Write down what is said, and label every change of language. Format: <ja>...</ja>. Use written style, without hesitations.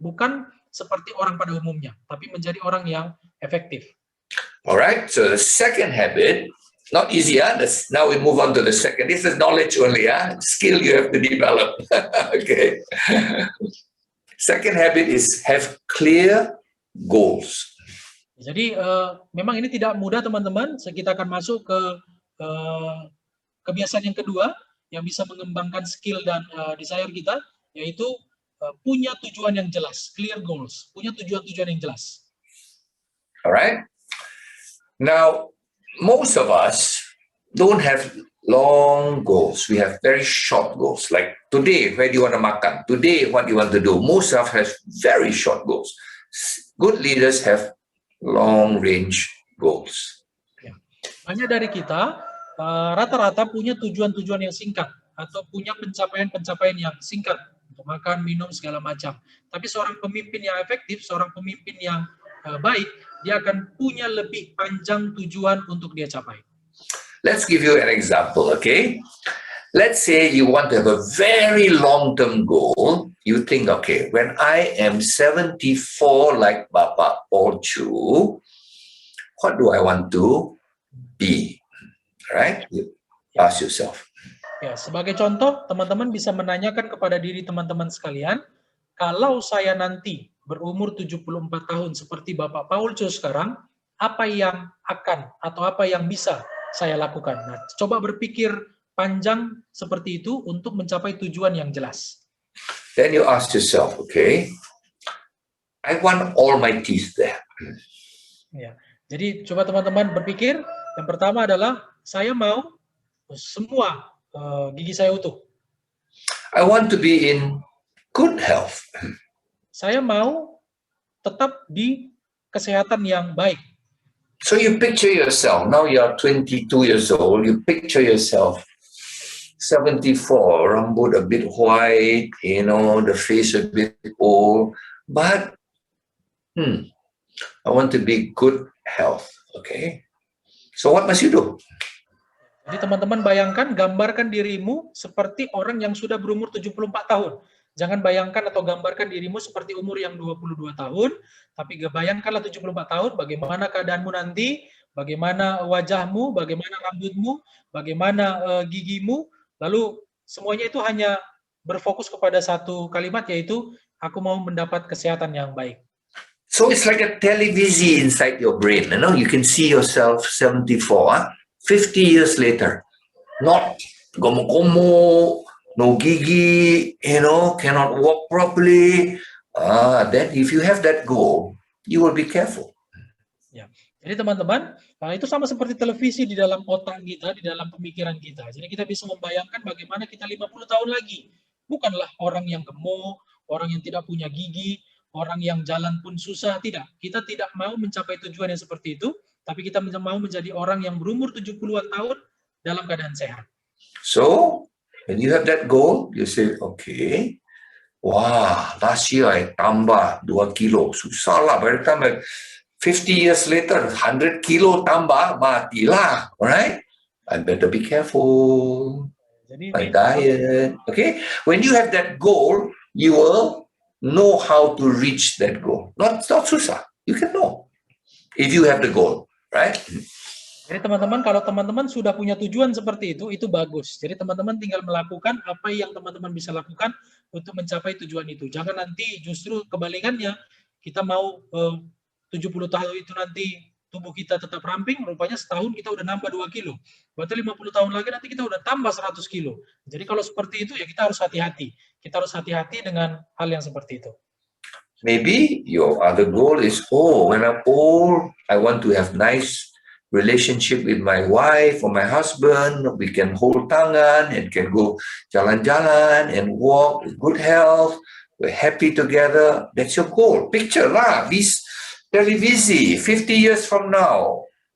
<id>Bukan seperti orang pada umumnya, tapi menjadi orang yang efektif.</id> <en>Alright, so the second habit, not easy, now we move on to the second. This is knowledge only, skill you have to develop. Okay. Second habit is have clear goals.</en> <id>Jadi memang ini tidak mudah teman-teman. Kita akan masuk ke kebiasaan yang kedua yang bisa mengembangkan skill dan desire kita, yaitu punya tujuan yang jelas,</id> <en>clear goals,</en> <id>punya tujuan-tujuan yang jelas.</id> <en>Alright. Now, most of us don't have long goals. We have very short goals. Like today, where do you want to</en> <id>makan?</id> <en>Today, what do you want to do? Most of us have very short goals. Good leaders have long range goals.</en> <id>Banyak dari kita rata-rata punya tujuan-tujuan yang singkat atau punya pencapaian-pencapaian yang singkat untuk makan, minum, segala macam. Tapi seorang pemimpin yang efektif, seorang pemimpin yang baik, dia akan punya lebih panjang tujuan untuk dia capai.</id> <en>Let's give you an example, okay? Let's say you want to have a very long-term goal. You think, okay, when I am 74 like Bapak Paul Chu, what do I want to be? Right? You ask yourself.</en> <id>Ya, sebagai contoh, teman-teman bisa menanyakan kepada diri teman-teman sekalian, kalau saya nanti berumur 74 tahun seperti Bapak Paul Chu sekarang, apa yang akan atau apa yang bisa saya lakukan? Nah, coba berpikir panjang seperti itu untuk mencapai tujuan yang jelas.</id> <en>Then you ask yourself, okay, I want all my teeth there.</en> <id>Ya, jadi coba teman-teman berpikir, yang pertama adalah saya mau semua gigi saya utuh.</id> <en>I want to be in good health.</en> <id>Saya mau tetap di kesehatan yang baik.</id> <en>So you picture yourself, now you are 22 years old, you picture yourself 74,</en> <id>rambut</id> <en>a bit white, the face a bit old, but I want to be good health, okay? So what must you do?</en> <id>Jadi teman-teman bayangkan, gambarkan dirimu seperti orang yang sudah berumur 74 tahun. Jangan bayangkan atau gambarkan dirimu seperti umur yang 22 tahun, tapi bayangkanlah 74 tahun, bagaimana keadaanmu nanti, bagaimana wajahmu, bagaimana rambutmu, bagaimana gigimu, lalu semuanya itu hanya berfokus kepada satu kalimat, yaitu aku mau mendapat kesehatan yang baik.</id> <en>So it's like a television inside your brain. You can see yourself 74, 50 years later, not</en> <id>gomo-gomo,</id> <en>no</en> <id>gigi,</id> <en>cannot walk properly. Then if you have that goal, you will be careful.</en> <id>Ya. Jadi teman-teman, itu sama seperti televisi di dalam otak kita, di dalam pemikiran kita. Jadi kita bisa membayangkan bagaimana kita 50 tahun lagi. Bukanlah orang yang gemuk, orang yang tidak punya gigi, orang yang jalan pun susah. Tidak. Kita tidak mau mencapai tujuan yang seperti itu, tapi kita mau menjadi orang yang berumur 70-an tahun dalam keadaan sehat.</id> <en>So, when you have that goal, you say, okay, wah, last year I</en> <id>tambah</id> <en>2 kilo.</en> <id>Susah lah,</id> <en>by the time 50 years later, 100 kilo</en> <id>tambah, matilah,</id> <en>alright? I better be careful. My diet, okay? When you have that goal, you will know how to reach that goal. Not</en> <id>susah,</id> <en>you can know if you have the goal, right?</en> <id>Jadi teman-teman, kalau teman-teman sudah punya tujuan seperti itu bagus. Jadi teman-teman tinggal melakukan apa yang teman-teman bisa lakukan untuk mencapai tujuan itu. Jangan nanti justru kebalikannya, kita mau 70 tahun itu nanti tubuh kita tetap ramping, rupanya setahun kita udah nambah 2 kilo. Berarti 50 tahun lagi nanti kita udah tambah 100 kilo. Jadi kalau seperti itu ya kita harus hati-hati. Kita harus hati-hati dengan hal yang seperti itu.</id> <en>Maybe your other goal is, when I'm old, I want to have nice relationship with my wife or my husband. We can hold</en> <id>tangan</id> <en>and can go</en> <id>jalan-jalan</id> <en>and walk with good health. We're happy together. That's your goal. Picture lah, this</en> <id>televisi</id> <en>50 years from now.</en>